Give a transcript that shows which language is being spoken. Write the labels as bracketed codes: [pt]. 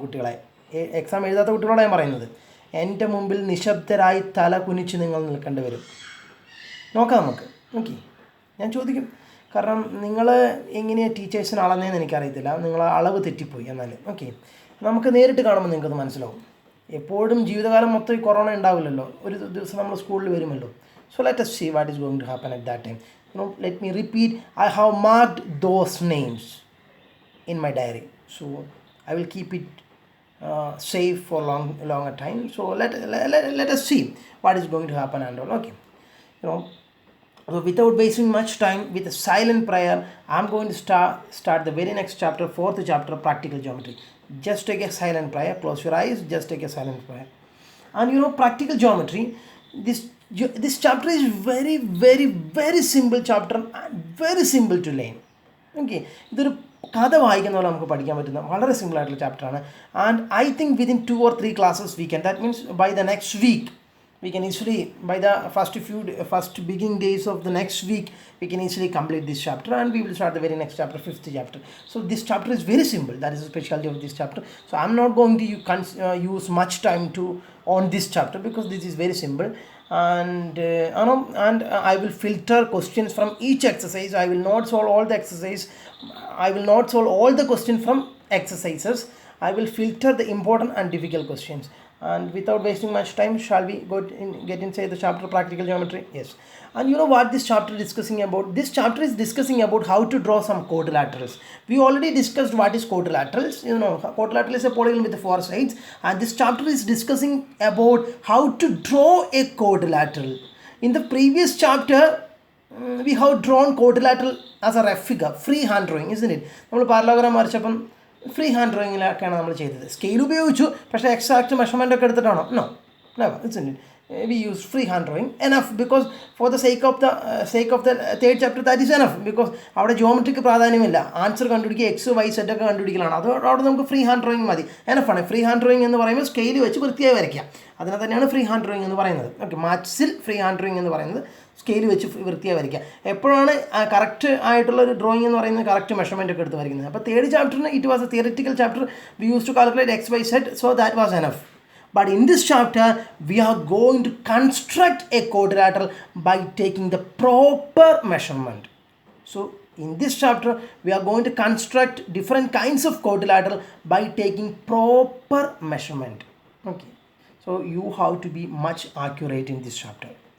[ml] കുട്ടികളെ, എക്സാം എഴുതാത്ത കുട്ടികളോടാണ് ഞാൻ പറയുന്നത്. എൻ്റെ മുമ്പിൽ നിശബ്ദരായി തല കുനിച്ച് നിങ്ങൾ നിൽക്കേണ്ടി വരും. നോക്കാം നമുക്ക്. ഓക്കെ, ഞാൻ ചോദിക്കും. കാരണം നിങ്ങൾ എങ്ങനെയാണ് ടീച്ചേഴ്സിന് അളന്നതെന്ന് എനിക്കറിയത്തില്ല. നിങ്ങൾ അളവ് തെറ്റിപ്പോയി. എന്നാൽ ഓക്കെ, നമുക്ക് നേരിട്ട് കാണുമ്പോൾ നിങ്ങൾക്കത് മനസ്സിലാവും. എപ്പോഴും ജീവിതകാലം മൊത്തം ഈ കൊറോണ ഉണ്ടാവില്ലല്ലോ. ഒരു ദിവസം നമ്മൾ സ്കൂളിൽ വരുമല്ലോ. [en] So let us see what is going to happen at that time. Let me repeat, I have marked those names in my diary, so I will keep it safe for longer time. So let us see what is going to happen and all. Okay, so without wasting much time, with a silent prayer, I'm going to start the very next chapter, fourth chapter, practical geometry. Just take a silent prayer, close your eyes, just take a silent prayer. And practical geometry, this chapter is very, very, very simple chapter and very simple to learn. [ml] Okay, ഇതൊരു കഥ വായിക്കുന്ന പോലെ നമുക്ക് പഠിക്കാൻ പറ്റുന്ന വളരെ സിമ്പിളായിട്ടുള്ള ചാപ്റ്ററാണ്. [en] And I think within 2 or 3 classes we can, that means by the next week we can easily, by the first beginning days of the next week, we can easily complete this chapter, and we will start the very next chapter, 5th chapter. So this chapter is very simple. That is the specialty of this chapter. So I'm not going to use much time on this chapter because this is very simple. And I will filter questions from each exercise. I will not solve all the exercise. I will not solve all the questions from exercises. I will filter the important and difficult questions. And without wasting much time, shall we get inside the chapter practical geometry? Yes. And you know what this chapter is discussing about? This chapter is discussing about how to draw some quadrilaterals. We already discussed what is quadrilaterals. Quadrilateral is a polygon with 4 sides, and this chapter is discussing about how to draw a quadrilateral. In the previous chapter, we have drawn quadrilateral as a rough figure, free hand drawing, isn't it? [ml] നമ്മൾ parallelogram വരച്ചപ്പം free hand ഡ്രോയിങ്ങിലൊക്കെയാണ് നമ്മൾ ചെയ്തത്. Scale ഉപയോഗിച്ചു, പക്ഷേ exact measurement ഒക്കെ എടുത്തിട്ടാണോ? [en] No, it's in it. We use free hand drawing enough because for the sake of the third chapter that is enough, because [ml] അവിടെ ജോമെട്രിക്ക് പ്രാധാന്യമില്ല. Answer കണ്ടുപിടിക്കുക, X Y set ഒക്കെ കണ്ടുപിടിക്കലാണ്. അത് അവിടെ നമുക്ക് ഫ്രീ ഹാൻഡ് ഡ്രോയിങ് മതി, എനഫാണ്. Free hand drawing എന്ന് പറയുമ്പോൾ scale വെച്ച് വൃത്തിയായി വരയ്ക്കുക, അതിനെ തന്നെയാണ് ഫ്രീ ഹാൻഡ് ഡ്രോയിങ് എന്ന് പറയുന്നത്. ഓക്കെ, മാത്സിൽ ഫ്രീ ഹാൻഡ് ഡ്രോയിങ് എന്ന് പറയുന്നത് സ്കെയിൽ വെച്ച് വൃത്തിയായി വരയ്ക്കുക. എപ്പോഴാണ് കറക്റ്റ് ആയിട്ടുള്ള ഒരു ഡ്രോയിങ് എന്ന് പറയുന്നത്? കറക്റ്റ് മെഷർമെൻറ്റ് ഒക്കെ എടുത്ത് വരയ്ക്കുന്നത്. അപ്പോൾ third ചാപ്റ്ററിന് [en] It was a theoretical chapter. We use to calculate X Y set, so that was enough. But in this chapter, we are going to construct a quadrilateral by taking the proper measurement. So in this chapter, we are going to construct different kinds of quadrilateral by taking proper measurement. Okay, so you have to be much accurate in this chapter.